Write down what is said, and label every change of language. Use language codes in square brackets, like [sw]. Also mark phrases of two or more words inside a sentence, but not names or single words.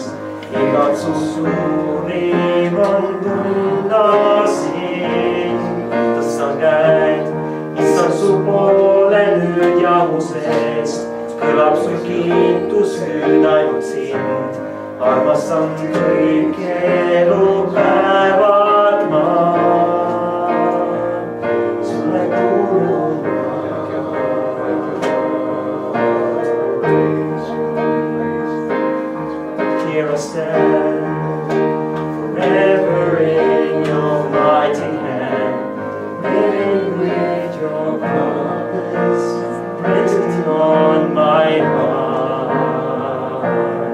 [et] Igatsus suurim on tunda sind, tõstan käed, issand su poole nüüd jamusest, kõlab su kiitus nüüd ainult sind. Armastan kõik elupäevad ma, sulle kuulun. [en] Here I stand, forever in your mighty hand, living with your promise written on my heart.